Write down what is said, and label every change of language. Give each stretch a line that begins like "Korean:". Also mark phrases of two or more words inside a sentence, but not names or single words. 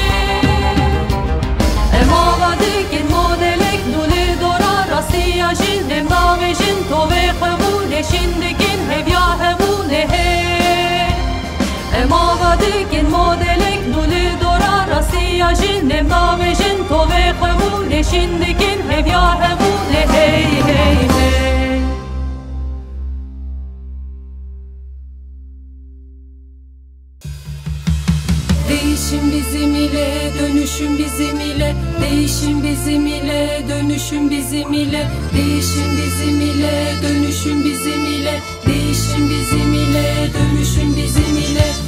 Kurdish: Em ava dikin modelek nûlê dora rastiya jin Em davê jin tovê xwebûnê şindikin hevya hebûnê hey Em ava dikin modelek nûlê dora rastiya jin Em davê jin tovê xwebûnê şindikin hevya hebûnê hey hey hey
Turkish: Değişim bizim ile, dönüşüm bizim ile Değişim bizim ile, dönüşüm bizim ile Değişim bizim ile, dönüşüm bizim ile Değişim bizim ile, dönüşüm bizim ile